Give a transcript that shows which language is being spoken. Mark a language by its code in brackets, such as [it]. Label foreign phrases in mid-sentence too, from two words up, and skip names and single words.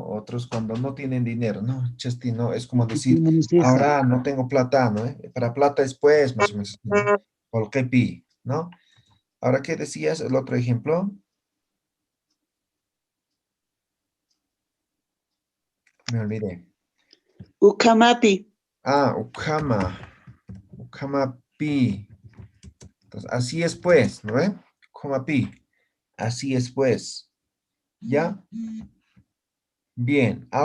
[es] Otros cuando no tienen dinero, ¿no? Chesti, ¿no? Es como decir, ahora no tengo plata, ¿no? Para plata es pues, más o menos, ¿no? Colquepi, ¿no? Ahora, ¿qué decías? El otro ejemplo. Me olvidé. Ucamapi. Ah, Ukama. Ukamapi. Entonces, así es pues, ¿no ve? Ukamapi. Así es pues. ¿Ya? Bien.